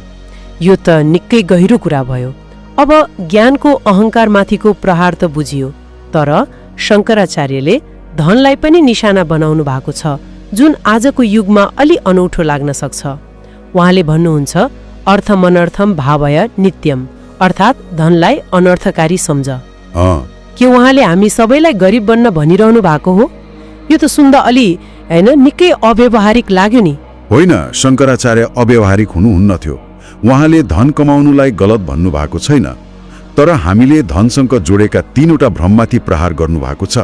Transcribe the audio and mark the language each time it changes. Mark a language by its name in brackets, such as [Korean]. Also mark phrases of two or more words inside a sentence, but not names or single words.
[Nepali] यो त निकै गहिरो कुरा भयो। अब ज्ञानको अहंकारमाथिको प्रहार त बुझियो, तर शंकराचार्यले धनलाई पनि निशाना बनाउनु भएको छ, जुन आजको युगमा अलि अनौठो लाग्न सक्छ। उहाँले भन्नुहुन्छ, [Sanskrit] अर्थ मनर्थम भावय नित्यम, [Nepali] अर्थात् धनलाई अनर्थकारी सम्झ। के उहाँले हामी सबैलाई गरिब बन्न भनिरहनु भएको हो? यो त सुन्दा अलि निकै अव्यावहारिक लाग्यो नि। होइन, शंकराचार्य अव्यावहारिक हुनुहुन्न थियो। उहाँले धन कमाउनुलाई गलत भन्नु भएको छैन, तर हामीले धनसँग जोडेका तीनवटा भ्रममाथि प्रहार गर्नु भएको छ।